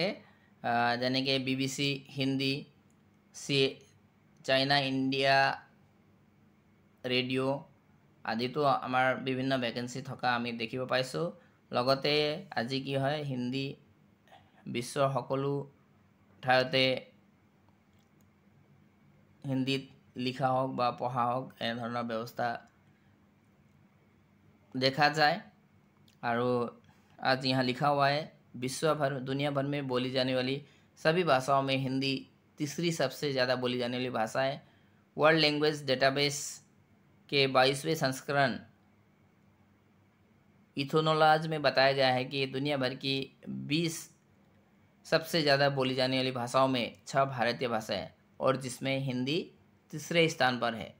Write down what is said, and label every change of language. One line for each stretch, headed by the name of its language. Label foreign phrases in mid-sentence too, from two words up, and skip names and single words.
Assamese: যেনেকৈ BBC হিন্দী, চাইনা ইণ্ডিয়া ৰেডিঅ' আদিতো আমাৰ বিভিন্ন ভেকেঞ্চি থকা আমি দেখিব পাইছোঁ। লগতে আজি কি হয়, হিন্দী বিশ্বৰ সকলো ঠাইতে হিন্দীত লিখা হওক বা পঢ়া হওক এনেধৰণৰ ব্যৱস্থা
Hindi: देखा जाए। और आज यहाँ लिखा हुआ है, दुनिया भर में बोली जाने वाली सभी भाषाओं में हिंदी तीसरी सबसे ज़्यादा बोली जाने वाली भाषा है। वर्ल्ड लैंग्वेज डेटाबेस के 22वें संस्करण इथोनोलॉज में बताया गया है कि दुनिया भर की 20 सबसे ज़्यादा बोली जाने वाली भाषाओं में 6 भारतीय भाषा है और जिसमें हिंदी तीसरे स्थान पर है।